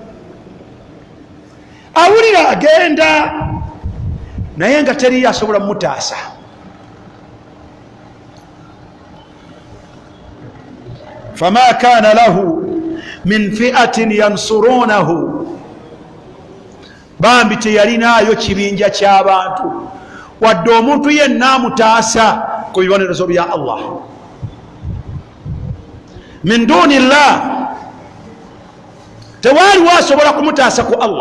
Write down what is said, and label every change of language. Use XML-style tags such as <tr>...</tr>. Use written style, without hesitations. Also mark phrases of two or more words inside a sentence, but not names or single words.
<lg>Awulira agenda naye nga teriyo asobola mutaasa.</lg> <ar>فما كان له من فئة ينصرونه,</ar> <lg>bambi teyalinaayo kibinja ky'abantu wadde omuntu yenna amutaasa ku bibonerezo bya Allah.</lg> <ar>من دون الله,</ar> <lg>tewaaliwo asobola kumutaasa ku Allah.</lg>